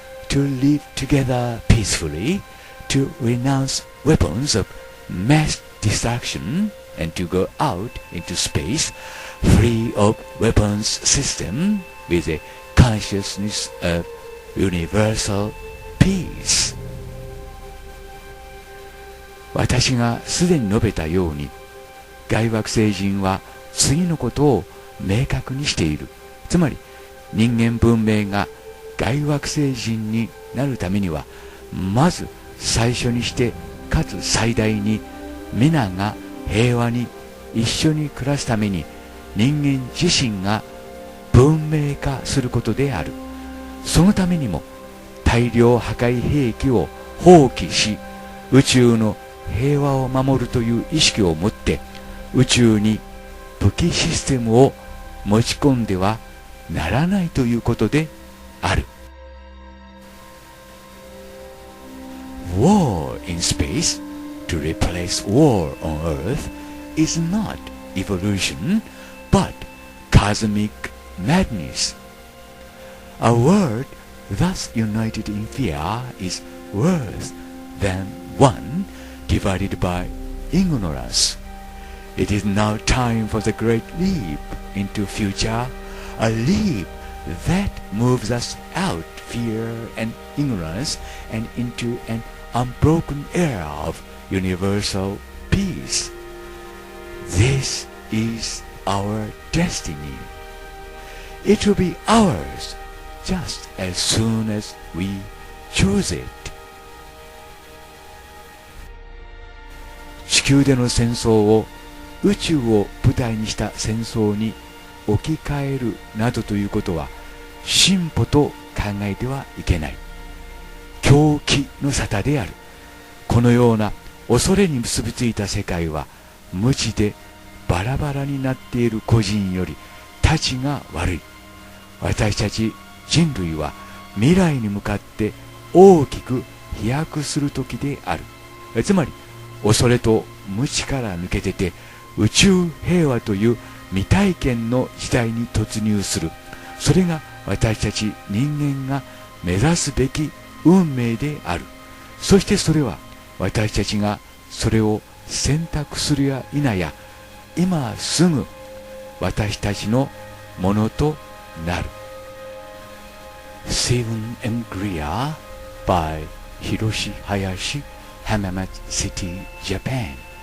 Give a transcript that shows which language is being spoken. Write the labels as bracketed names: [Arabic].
[English] to live together peacefully, to renounce weapons of mass destruction, and to go out into space free of weapons system with a consciousness of universal peace. [Japanese] 私がすでに述べたように、外惑星人は次のことを明確にしている。つまり人間文明が外惑星人になるためには、まず最初にしてかつ最大に皆が平和に一緒に暮らすために人間自身が文明化することである。そのためにも大量破壊兵器を放棄し、宇宙の平和を守るという意識を持って宇宙に武器システムを持ち込んではならないということである。 [English] War in space to replace war on Earth is not evolution, but cosmic madness. A world thus united in fear is worse than one divided by ignorance. It is now time for the great leap into future, a leap that moves us out fear and ignorance and into an unbroken era of universal peace. This is our destiny. It will be ours just as soon as we choose it. [Japanese] 地球での戦争を宇宙を舞台にした戦争に置き換えるなどということは進歩と考えてはいけない。狂気の沙汰である。このような恐れに結びついた世界は無知でバラバラになっている個人よりたちが悪い。私たち人類は未来に向かって大きく飛躍する時である。つまり恐れと無知から抜け出て宇宙平和という未体験の時代に突入する。それが私たち人間が目指すべき運命である。そしてそれは私たちがそれを選択するや否や今すぐ私たちのものとなる。 [English] Seven and Greer by Hiroshi Hayashi, Hamamatsu City, Japan.